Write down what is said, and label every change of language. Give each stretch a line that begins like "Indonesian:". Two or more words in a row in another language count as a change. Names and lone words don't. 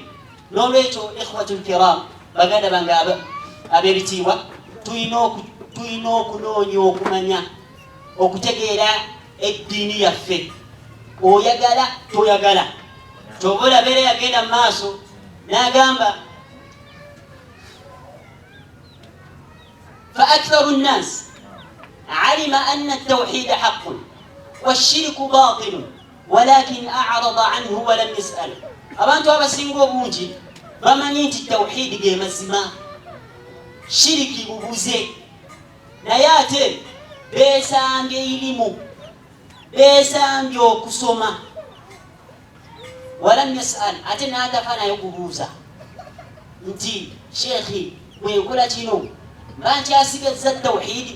Ganda: n'olwekyo
Arabic: إخوة الكرام
Ganda: baganda bange ab'ebitiibwa tulina okunoonya okumanya okutegeera eddiini yaffe oyagala toyagala tobola bere yagenda maaso n'agamba
Arabic: فأكثر الناس علم أن التوحيد حق والشرك باطل ولكن أعرض عنه ولم يسأل.
Ganda: abantu abasinga obungi bamanyi nti tawhid ge mazima, shiriki bubuze, naye ate beesambye ilimu, beesambye okusoma.
Arabic: ولم يسأل,
Ganda: ate n'atafanayo kubuuza nti sheekhi bwenkola kino mba nkyasigaza tawhidi.